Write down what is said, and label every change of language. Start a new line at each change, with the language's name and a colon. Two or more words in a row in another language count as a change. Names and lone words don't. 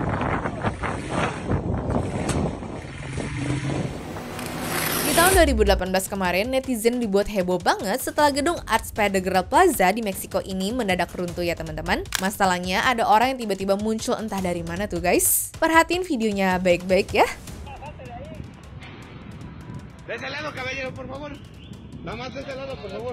Indonesian: Di tahun 2018 kemarin, netizen dibuat heboh banget setelah gedung Arts Federal Plaza di Meksiko ini mendadak runtuh ya teman-teman. Masalahnya ada orang yang tiba-tiba muncul entah dari mana tuh guys. Perhatiin videonya baik-baik ya.
Spanish: De ese lado, caballero, por favor. Vamos de ese lado, por favor.